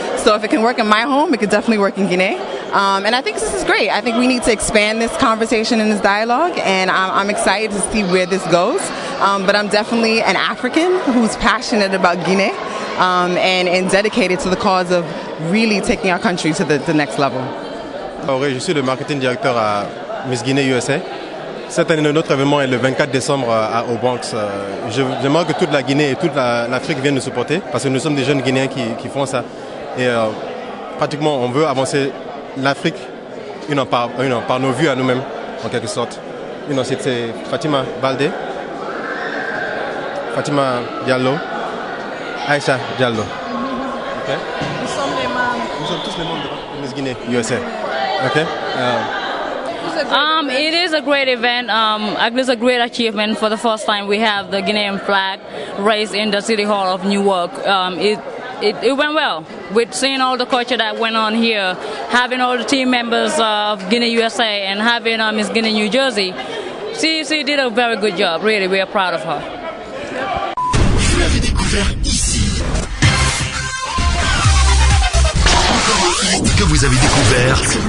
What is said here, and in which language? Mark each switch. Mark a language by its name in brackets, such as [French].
[English] So if it can work in my home, it could definitely work in Guinea. And I think this is great. I think we need to expand this conversation and this dialogue, and I'm excited to see where this goes. But I'm definitely an African who's passionate about Guinea and dedicated to the cause of really taking our country to the next level. [French] Je suis le marketing directeur à Miss Guinée USA. Cette année, notre événement est le 24 décembre au Bronx. J'aimerais que toute la Guinée et toute l'Afrique viennent nous supporter, parce que nous sommes des jeunes Guinéens qui font ça. Et pratiquement, on veut avancer l'Afrique par nos vues à nous-mêmes, en quelque sorte. C'est Fatima Baldé, Fatima Diallo, Aïcha Diallo. Okay. Nous sommes tous les membres de Miss Guinée USA. Okay. [English] It is a great event. It's a great achievement. For the first time, we have the Guinean flag raised in the City Hall of Newark. It went well. With seeing all the culture that went on here, having all the team members of Guinea USA and having Miss Guinea New Jersey, she did a very good job. Really, we are proud of her. [French] Vous l'avez découvert ici. Encore artistes que vous avez découverts.